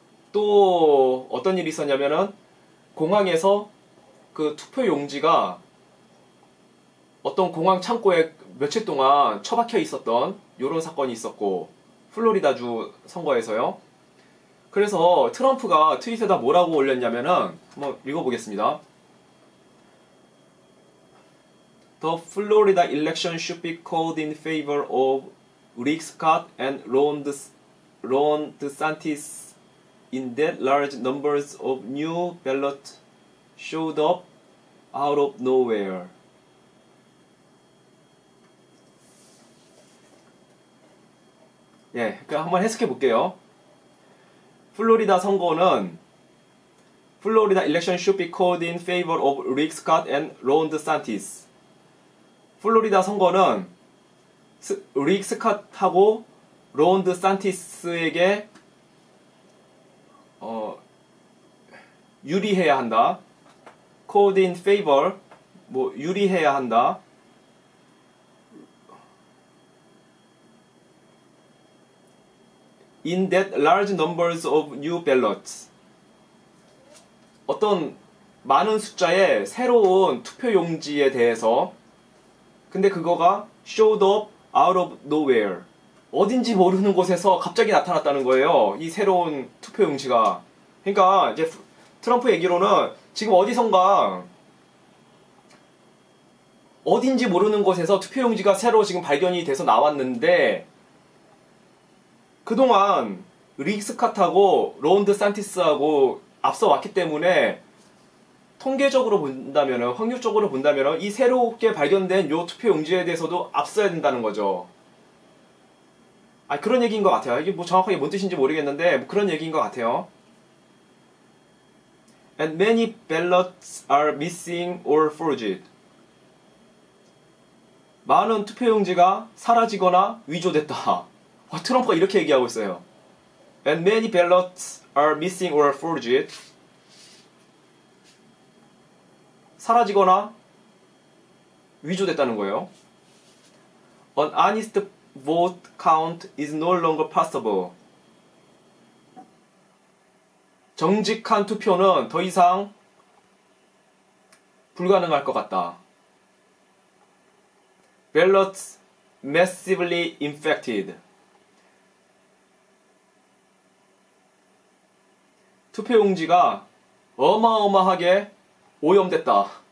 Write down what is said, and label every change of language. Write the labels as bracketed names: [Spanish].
[Korean] 또 어떤 일이 있었냐면은 공항에서 그 투표용지가 어떤 공항 창고에 며칠 동안 처박혀 있었던 이런 사건이 있었고, 플로리다주 선거에서요. 그래서 트럼프가 트윗에다 뭐라고 올렸냐면은 한번 읽어보겠습니다. [English] The Florida election should be called in favor of Rick Scott and Ron DeSantis in that large numbers of new ballots showed up out of nowhere. [Korean] 예, 그럼 한번 해석해 볼게요. 플로리다 선거는 [English] Florida election should be called in favor of Rick Scott and Ron DeSantis. [Korean] 플로리다 선거는 릭 스캇하고 론 드산티스에게 유리해야 한다. [English] called in favor, [Korean] 뭐 유리해야 한다. [English] in that large numbers of new ballots. [Korean] 어떤 많은 숫자의 새로운 투표용지에 대해서, 근데 그거가 [English] showed up out of nowhere. [Korean] 어딘지 모르는 곳에서 갑자기 나타났다는 거예요. 이 새로운 투표용지가. 그러니까 이제 트럼프 얘기로는 지금 어디선가 어딘지 모르는 곳에서 투표용지가 새로 지금 발견이 돼서 나왔는데, 그동안 릭 스캇하고 론 드산티스하고 앞서 왔기 때문에 통계적으로 본다면, 확률적으로 본다면 이 새롭게 발견된 요 투표용지에 대해서도 앞서야 된다는 거죠. 그런 얘기인 것 같아요. 이게 뭐 정확하게 뭔 뜻인지 모르겠는데 뭐 그런 얘기인 것 같아요. [English] And many ballots are missing or forged. [Korean] 많은 투표용지가 사라지거나 위조됐다. 트럼프가 이렇게 얘기하고 있어요. [English] And many ballots are missing or forged. [Korean] 사라지거나 위조됐다는 거예요. [English] An honest vote count is no longer possible. [Korean] 정직한 투표는 더 이상 불가능할 것 같다. [English] Ballots massively infected. [Korean] 투표용지가 어마어마하게 오염됐다.